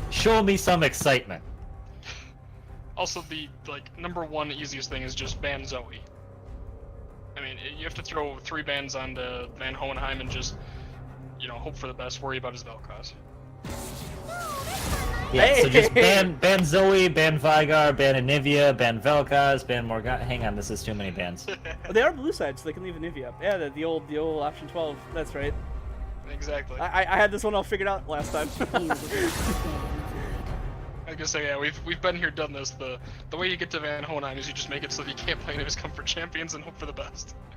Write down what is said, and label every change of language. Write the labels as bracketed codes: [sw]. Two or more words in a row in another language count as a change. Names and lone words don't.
[en] Show me some excitement. Also, the number one easiest thing is just ban Zoe. I mean, you have to throw 3 bans onto Van Hohenheim and just, hope for the best, worry about his Vel'Koz. Yeah, so just ban Zoe, ban Vygar, ban Anivia, ban Vel'Koz, ban Morgana. Hang on, this is too many bans. They are blue side, so they can leave Anivia up. Yeah, the old option 12. That's right. Exactly. I had this one all figured out last time. I guess yeah, we've been here, done this. The way you get to Van Hohenheim is you just make it so that you can't play any of his comfort champions and hope for the best.